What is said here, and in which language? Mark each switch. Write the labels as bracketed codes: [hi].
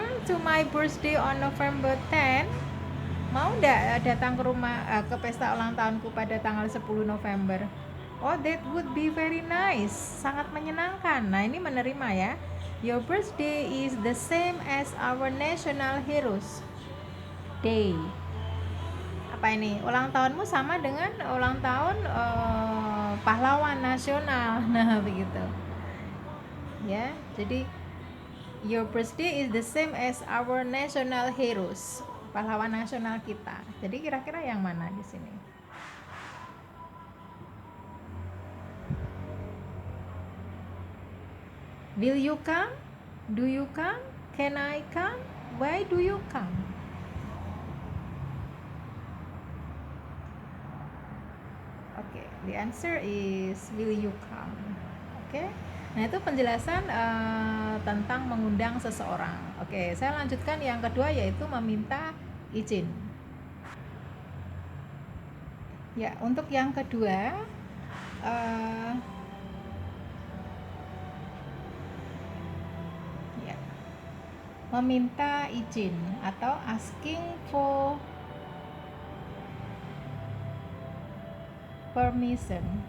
[en] To my birthday on November 10. [id] Mau nggak datang ke rumah ke pesta ulang tahunku pada tanggal 10 November? [en] Oh, that would be very nice. [id] Sangat menyenangkan. Nah, ini menerima ya. [en] Your birthday is the same as our national heroes day. [id] Apa ini? Ulang tahunmu sama dengan ulang tahun pahlawan nasional. Nah, begitu. Ya, jadi [en] your birthday is the same as our national heroes, [id] pahlawan nasional kita. Jadi kira-kira yang mana di sini? [en] Will you come? Do you come? Can I come? Why do you come? Okay, the answer is will you come. Okay. [id] Nah, itu penjelasan tentang mengundang seseorang. Oke, saya lanjutkan yang kedua, yaitu meminta izin. Ya, untuk yang kedua, ya, meminta izin atau [en] asking for permission.